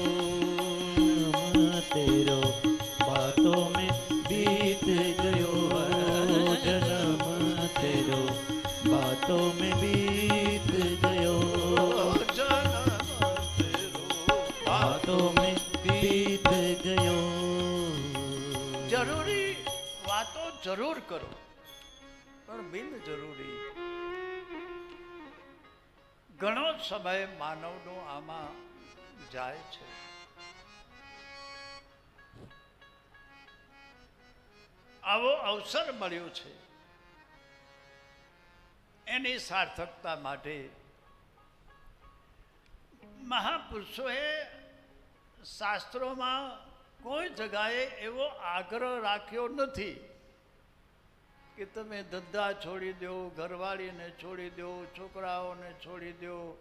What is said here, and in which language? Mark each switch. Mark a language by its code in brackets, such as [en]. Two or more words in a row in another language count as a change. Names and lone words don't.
[hi] तेरो बातों में बीत गयो, जन्म तेरो बातों में बीत गयो, जन्म तेरो बातों में बीत गयो. [gu] જરૂરી વાતો જરૂર કરો, પણ બિન જરૂરી ઘણો સમય માનવનો આમાં જાય છે. આવો અવસર મળ્યો છે, એની સાર્થકતા માટે મહાપુરુષોએ શાસ્ત્રોમાં કોઈ જગાએ એવો આગ્રહ રાખ્યો નથી કે તમે ધંધા છોડી દો, ઘરવાળીને છોડી દો, છોકરાઓને છોડી દો,